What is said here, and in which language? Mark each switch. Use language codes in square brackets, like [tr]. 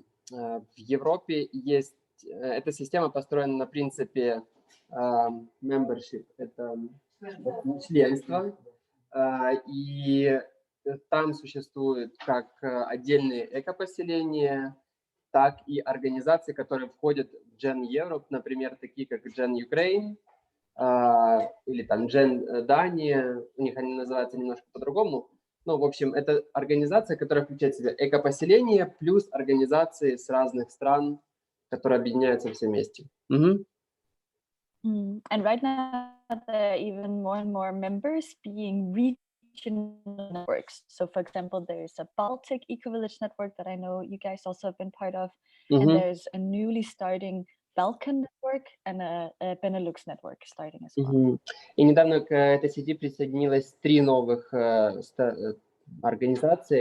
[ru] В Европе есть, эта система построена на принципе membership, это членство, и там существуют как отдельные экопоселения, так и организации, которые входят в Gen Europe, например, такие как Gen Ukraine или там Gen Дания, у них они называются немножко по-другому. Ну, в общем, это организация, которая включает в себя экопоселения плюс организации с разных стран, которые объединяются все вместе. [en] And right now, there are even more and more members being regional networks. So, for example, there's a Baltic eco-village network that I know you guys also have been part of, and there's a newly starting Balkan network and a Benelux network starting as well. [ru] И недавно к этой сети присоединилось 3 новых организации.